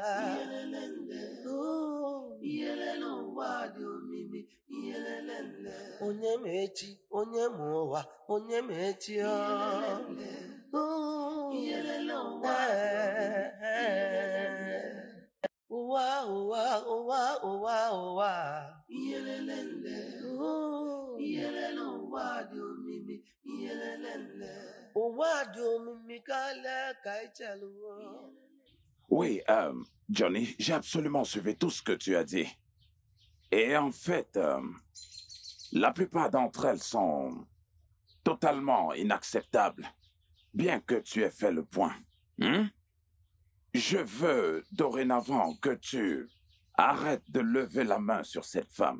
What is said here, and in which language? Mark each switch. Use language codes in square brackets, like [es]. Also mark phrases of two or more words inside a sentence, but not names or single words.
[ig] Onye ma echi, onye ma ụwa, onye ma echi ụwa ụwa ụwa ụwa ụwa. Ụwa dị omimi karịa ka ị chelụ. [fr] Oui, Johnny, j'ai absolument suivi tout ce que tu as dit. Et en fait, la plupart d'entre elles sont totalement inacceptables, bien que tu aies fait le point. Je veux dorénavant que tu arrêtes de lever la main sur cette femme.